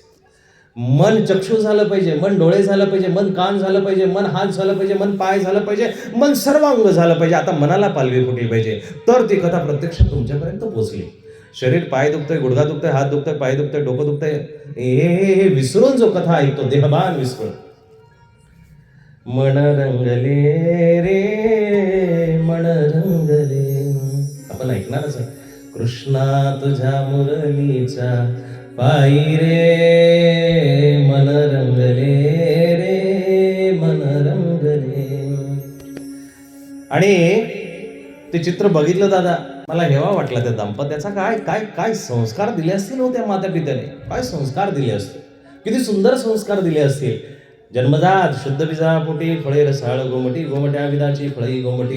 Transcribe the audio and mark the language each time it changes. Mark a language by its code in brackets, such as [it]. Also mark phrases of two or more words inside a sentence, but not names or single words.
[mr] मन चक्षु झालं पाहिजे, मन डोळे झालं पाहिजे, मन कान झालं पाहिजे, मन हात झालं पाहिजे, मन पाय झालं पाहिजे, मन सर्वांग झालं पाहिजे. आता मनाला पालवी फुटली पाहिजे तर ती कथा प्रत्यक्ष तुमच्यापर्यंत पोहोचली. शरीर, पाय दुखतंय, गुडघा दुखतंय, हात दुखतंय, पाय दुखतंय, डोकं दुखतंय, हे विसरून जो कथा ऐकतो, देहभान विसरून, मन रंगले रे मन रंगले, आपण ऐकणारच आहे. कृष्णा तुझ्या मुरलीच्या पायी रे मन रंगले रे मन रंगले. आणि ते चित्र बघितलं दादा, मला हेवा वाटला त्या दाम्पत्याचा. काय काय काय संस्कार दिले असतील हो त्या माता पित्याने, काय संस्कार दिले असतील, किती सुंदर संस्कार दिले असतील. जन्मजात शुद्ध बीजापोटी फळे रसाळ गोमटी, गोमट्या विधाची फळी गोमटी.